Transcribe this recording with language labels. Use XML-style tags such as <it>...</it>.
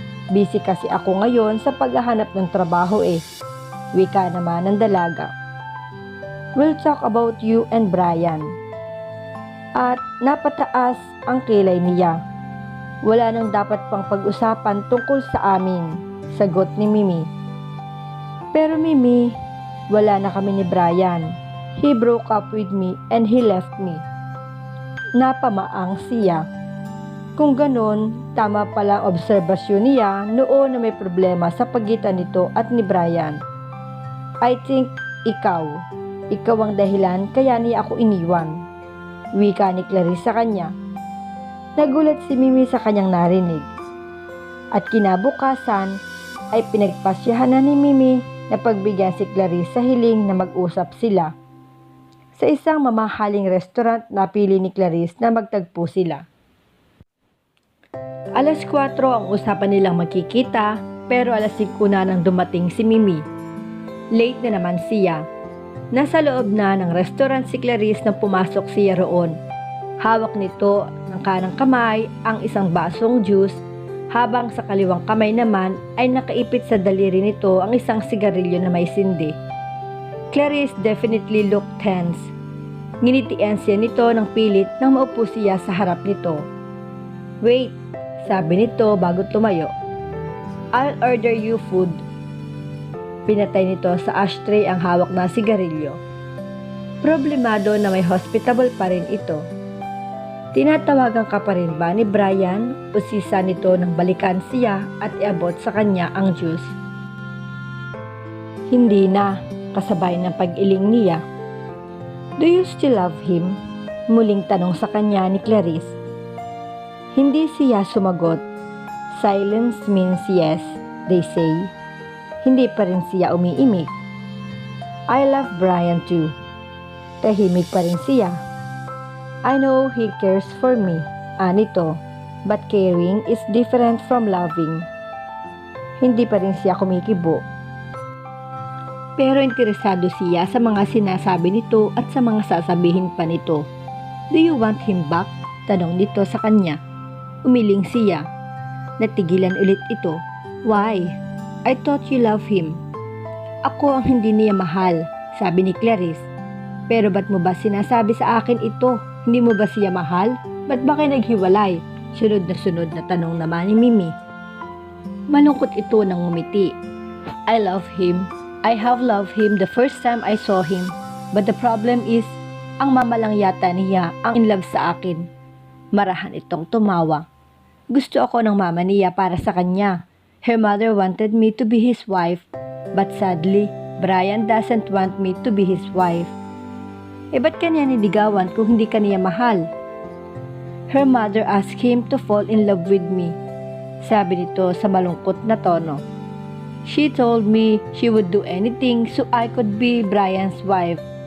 <tl>Busy kasi ako ngayon sa paghahanap ng trabaho eh," wika naman ng dalaga.</tl> <en>"We'll talk about you and Brian."</en> <tl>At napataas ang kilay niya. "Wala nang dapat pang pag-usapan tungkol sa amin," sagot ni Mimi. "Pero Mimi, wala na kami ni Brian.</tl> <en>He broke up with me and he left me."</en> <tl>Napamaang siya. Kung ganon, tama pala ang obserbasyon niya noon na may problema sa pagitan nito at ni Brian.</tl> <en>"I think</en> <tl>ikaw ang dahilan kaya niya ako iniwan," wika ni Clarice sa kanya. Nagulat si Mimi sa kanyang narinig. At kinabukasan ay pinagpasyahan na ni Mimi na pagbigyan si Clarice sa hiling na mag-usap sila. Sa isang mamahaling restaurant napili ni Clarice na magtagpo sila. 4:00 ang usapan nilang magkikita pero 5:00 na nang dumating si Mimi. Late na naman siya. Nasa loob na ng restaurant si Clarice nang pumasok siya roon. Hawak nito ng kanang kamay ang isang basong juice habang sa kaliwang kamay naman ay nakaipit sa daliri nito ang isang sigarilyo na may sindi.</tl> <en>Clarice definitely looked tense.</en> <tl>Nginitian siya nito ng pilit nang maupo siya sa harap nito.</tl> <en>"Wait,"</en> <tl>sabi nito bago tumayo.</tl> <en>"I'll order you food."</en> <tl>Pinatay nito sa ashtray ang hawak na sigarilyo. Problemado na may hospitable pa rin ito. "Tinatawagan ka pa rin ba ni Brian?" Usisa nito nang balikan siya at iabot sa kanya ang juice. "Hindi na," kasabay ng pag-iling niya.</tl> <en>"Do you still love him?"</en> <tl>Muling tanong sa kanya ni Clarice. Hindi siya sumagot.</tl> <en>Silence means yes, they say.</en> <tl>Hindi pa rin siya umiimik.</tl> <en>"I love Brian too."</en> <tl>Tahimik pa rin siya.</tl> <en>"I know he cares for me,"</en> <tl>anito,</tl> <en>"but caring is different from loving."</en> <tl>Hindi pa rin siya kumikibo. Pero interesado siya sa mga sinasabi nito at sa mga sasabihin pa nito.</tl> <en>"Do you want him back?"</en> <tl>tanong nito sa kanya. Umiling siya. Natigilan ulit ito.</tl> <en>"Why? I thought you love him."</en> <tl>"Ako ang hindi niya mahal," sabi ni Clarice. Pero ba't mo ba sinasabi sa akin ito? Hindi mo ba siya mahal? Ba't ba kayo naghiwalay? Sunod na tanong naman ni Mimi. Malungkot ito nang ngumiti.</tl> <en>I love him. I have loved him the first time I saw him. But the problem is,</en> <tl>ang mama lang yata niya ang in love sa akin. Marahan itong tumawa. Gusto ako ng mama niya para sa kanya.</tl> <en>Her mother wanted me to be his wife. But sadly, Brian doesn't want me to be his wife.</en> <tl>Ba't kanya niligawan kung hindi kaniya mahal?</tl> <en>Her mother asked him to fall in love with me.</en> <tl>Sabi nito sa malungkot na tono.</tl> <en>She told me she would do anything so I could be Brian's wife.</en>